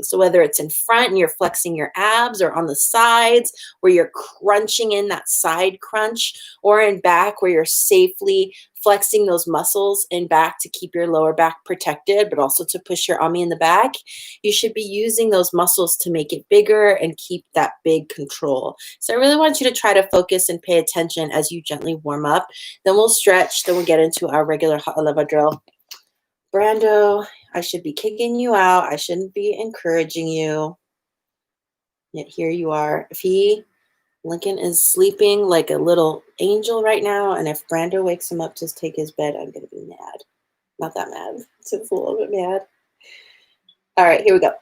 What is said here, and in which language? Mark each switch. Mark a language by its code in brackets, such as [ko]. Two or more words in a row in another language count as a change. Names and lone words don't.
[en] So whether it's in front and you're flexing your abs, or on the sides where you're crunching in that side crunch, or in back where you're safely flexing those muscles in back to keep your lower back protected, but also to push your ummy in the back, you should be using those muscles to make it bigger and keep that big control. So I really want you to try to focus and pay attention as you gently warm up. Then we'll stretch, then we'll get into our regular ʻaʻalewa drill. Brando, I should be kicking you out. I shouldn't be encouraging you. Yet here you are. Lincoln is sleeping like a little angel right now, and if Brando wakes him up to take his bed, I'm going to be mad. Not that mad. Just a little bit mad. All right, here we go.